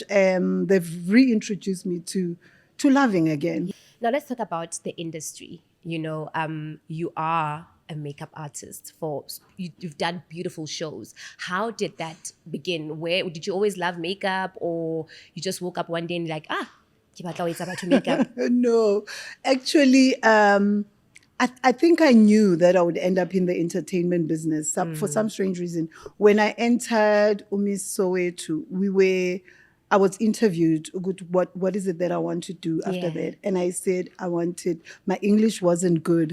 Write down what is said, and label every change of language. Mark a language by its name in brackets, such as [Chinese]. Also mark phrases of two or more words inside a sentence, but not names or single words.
[English] They've reintroduced me to loving again. Now let's talk about the industry. You are a makeup artist you've done beautiful shows. How did that begin? Where did you always love makeup, or you just woke up one day and like, [Southern Sotho] ke batla ho etsa batho makeup? [English] No, actually, I think I knew that I would end up in the entertainment business for some strange reason. When I entered Umis Soweto, I was interviewed. What is it that I want to do after that? And I said my English wasn't good.